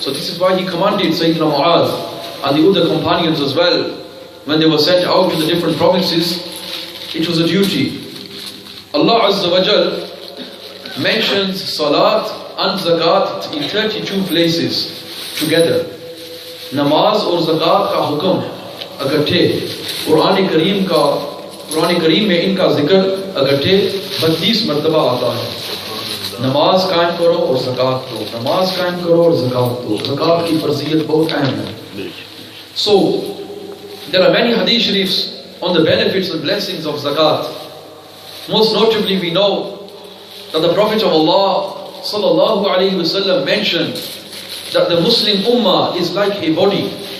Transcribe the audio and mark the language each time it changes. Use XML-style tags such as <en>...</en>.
<en>So this is why he commanded Sayyidina Muaz and the other companions as well, when they were sent out to the different provinces, it was a duty. Allah Azza wa Jal mentions salat and zakat in 32 places together.</en> <hi>Namaz और zakat का हुक्म इकट्ठे कुरान करीम में इनका जिक्र इकट्ठे 32 मर्तबा आता है। नमाज कायम करो और ज़कात दो, नमाज कायम करो और ज़कात दो। ज़कात की फर्जियत बहुत अहम है।</hi> <en>So there are many hadith sharifs on the benefits and blessings of zakat. Most notably, we know that the Prophet of Allah sallallahu alaihi wasallam mentioned that the Muslim ummah is like a body.</en>